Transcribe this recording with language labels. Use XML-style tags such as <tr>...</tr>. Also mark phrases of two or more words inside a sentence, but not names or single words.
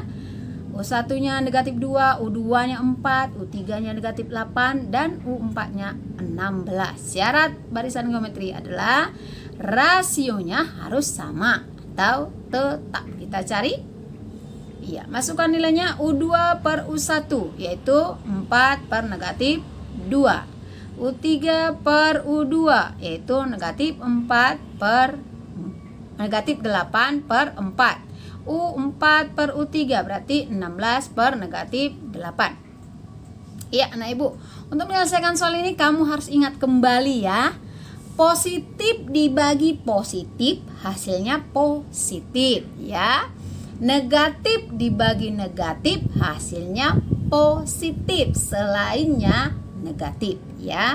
<id>U1-nya negatif 2, U2-nya 4, U3-nya negatif 8, dan U4-nya 16. Syarat barisan geometri adalah rasionya harus sama atau tetap. Kita cari. Iya, masukkan nilainya U2 per U1, yaitu 4 per negatif 2. U3 per U2, yaitu negatif 4 per negatif 8 per 4. U4 per U3 berarti 16 per negatif 8. Iya anak ibu, untuk menyelesaikan soal ini kamu harus ingat kembali ya, positif dibagi positif hasilnya positif ya, negatif dibagi negatif hasilnya positif, selainnya negatif ya.</id>